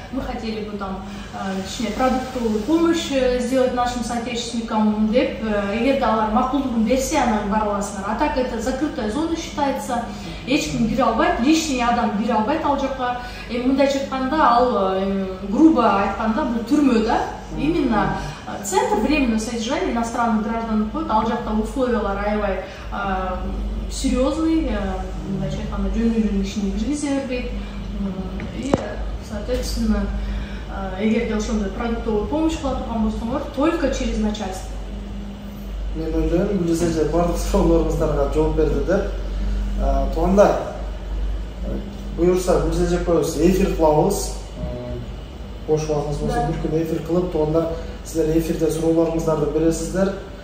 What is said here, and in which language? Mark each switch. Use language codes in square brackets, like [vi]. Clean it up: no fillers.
[ru] Мы хотели бы там продуктовую помощь сделать нашим соотечественникам [ky] деп, эгерде алар макулдугун берсе, анан бара аласыңар. [ru] А так это закрытая зона считается. [ky] Эч ким кире албайт, лишний адам кире албайт ал жака. Мындайча айтканда, ал грубо айтканда бул түрмө да. [ru] Именно центр временного содержания иностранных граждан [ky] коет, ал жакта условиялар аябай серьезный, мындайча айтканда жөнүнүн ишине киргизе бербейт. [ru] И, соответственно, [ky] эгерде ошондой [ru] продуктовую помощь [ky] кыла турган болсоңор, [ru] только через начальство. [ky] Мен ойлойм, бул жерде бардык суроолоруңуздарга жооп берди деп. Туугандар, буюрса бул жерде коебуз, эфир кылабыз. Бош убагыңыз болсо бир күн эфир кылып, туугандар, силер эфирде суроолоруңуздарды бересиздер.